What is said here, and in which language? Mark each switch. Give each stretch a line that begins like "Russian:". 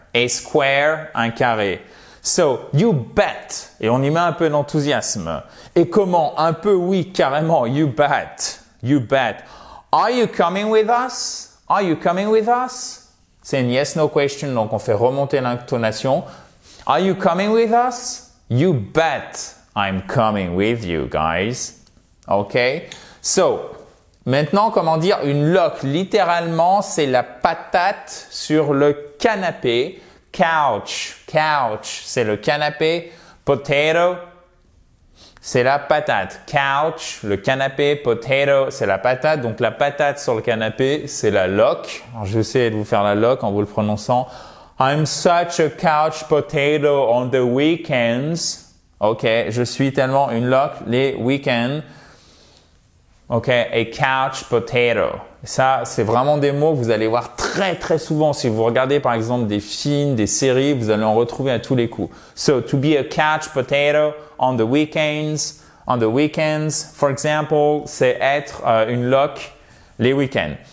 English: A square,
French: un carré.
English: So, you bet.
French: Et on y met un peu d'enthousiasme. Et comment? Un peu, oui, carrément.
English: You bet. You bet. Are you coming with us? Are you coming with us?
French: C'est une
English: yes, no question,
French: donc on fait remonter l'intonation.
English: Are you coming with us? You bet I'm coming with you, guys.
French: OK? So, maintenant, comment dire une loque? Littéralement, c'est la patate sur le canapé. Couch, c'est le canapé. Potato, c'est la patate. Couch, le canapé. Potato, c'est la patate. Donc, la patate sur le canapé, c'est la loque. Alors, je vais essayer de vous faire la loque en vous le prononçant.
English: I'm such a couch potato on the weekends.
French: OK, je suis tellement une loque les week-ends.
English: OK, a couch potato.
French: Ça, c'est vraiment des mots que vous allez voir très souvent. Si vous regardez par exemple des films, des séries, vous allez en retrouver à tous les coups.
English: So, to be a couch potato on the weekends, for example,
French: c'est être une loque les week-ends.